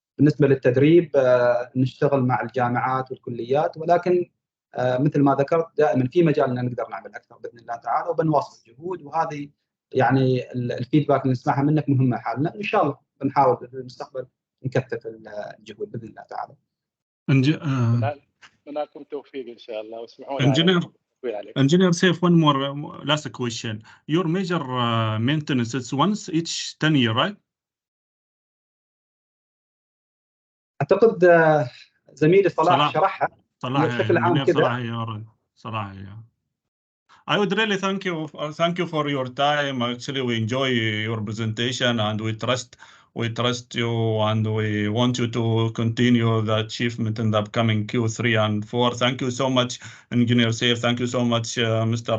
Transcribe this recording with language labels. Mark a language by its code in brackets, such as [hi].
[ar] بالنسبه للتدريب نشتغل مع الجامعات والكليات، ولكن مثل ما ذكرت دائما في مجال ان نقدر نعمل اكثر باذن الله تعالى، وبنواصل الجهود. وهذه يعني الفيدباك اللي نسمعها منك مهمه حالنا، ان شاء الله بنحاول في المستقبل نكثف الجهود باذن الله تعالى. لكم التوفيق ان شاء الله. واسمحوا لي [en] Engineer Saif, one more last question. Your major maintenance is once each 10 years, right? [ar] اعتقد زميلي صلاح شرحها بشكل عام كذا. صلاح. [en] I would really thank you for your time. Actually, we enjoy your presentation and we trust you, and we want you to continue the achievement in the upcoming Q3 and 4. Thank you so much, Engineer Saif. Thank you so much, Mr.